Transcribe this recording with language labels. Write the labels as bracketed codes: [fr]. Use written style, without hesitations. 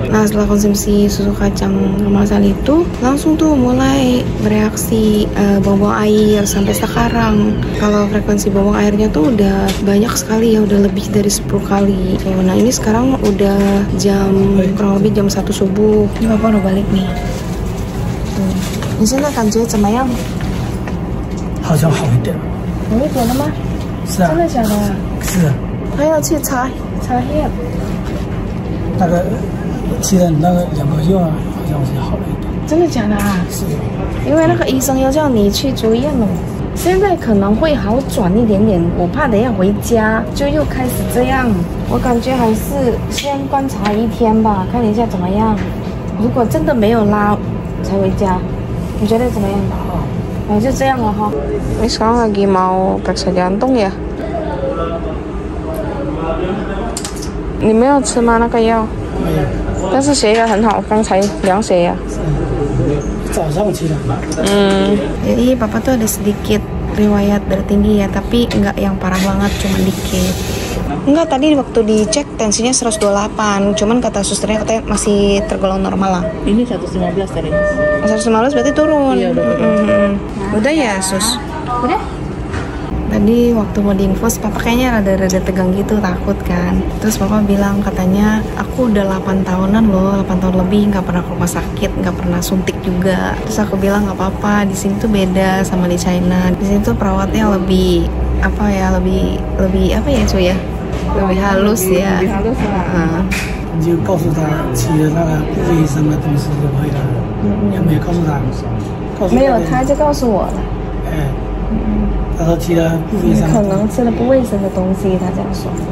[id] Nah, setelah konsumsi susu kacang kemasan itu langsung tuh mulai bereaksi buang-buang air sampai sekarang. Kalau frekuensi buang airnya tuh udah banyak sekali ya, udah lebih dari 10 kali. Nah, ini sekarang udah kurang lebih jam 1 subuh. Ini papa udah balik nih. Tuh. Ini sekarang [zh] 感觉怎么样？好像好一点。好一点了吗？是啊。真的假的？是啊。还要去查血。那个吃了那个2个月啊，好像是好了一点。真的假的啊？是。因为那个医生要叫你去住院了。现在可能会好转一点点，我怕等一下回家就又开始这样。我感觉还是先观察1天吧，看一下怎么样。如果真的没有拉，才回家。你觉得怎么样？哦，就这样了哈。 [id] Ini sekarang lagi mau periksa jantung ya. [zh] 你没有吃吗？那个药？没有。但是血压很好，刚才量血压。早上起来。 [id] Jadi papa tuh ada sedikit riwayat darah tinggi ya, tapi nggak yang parah banget, cuma dikit. Enggak, tadi waktu dicek tensinya 128, cuman kata susternya katanya masih tergolong normal lah. Ini 115 tadi. 115 berarti turun. Iya, udah turun. Udah ya, Sus? Udah? Tadi waktu mau diinfus, papa kayaknya rada-rada tegang gitu, takut kan. Terus papa bilang katanya, aku udah 8 tahunan loh, 8 tahun lebih nggak pernah ke rumah sakit, nggak pernah suntik juga. Terus aku bilang nggak apa-apa, di sini tuh beda sama di China. Di sini tuh perawatnya lebih apa ya cuy ya? Lebih halus ya. Lebih halus lah. [zh] 你就告诉他吃了那个不卫生的东西就可以了。也没告诉他。没有，他就告诉我了。哎。他说吃了不卫生。可能吃了不卫生的东西，他这样说。